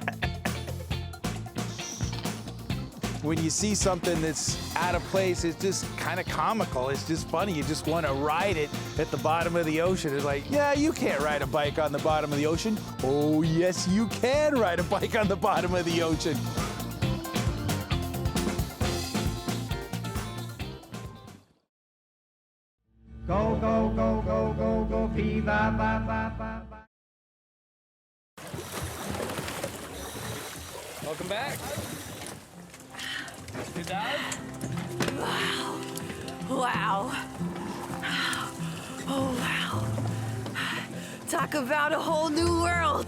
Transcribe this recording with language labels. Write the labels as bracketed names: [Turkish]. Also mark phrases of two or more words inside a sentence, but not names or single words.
[English] When you see something that's out of place, it's just kind of comical. It's just funny. You just want to ride it at the bottom of the ocean. It's like, yeah, you can't ride a bike on the bottom of the ocean. Oh, yes, you can ride a bike on the bottom of the ocean. Go, go, go, go, go, go, fever, ba, ba, ba, ba. Welcome back. Good dive? Wow. Wow. Oh, wow. Talk about a whole new world.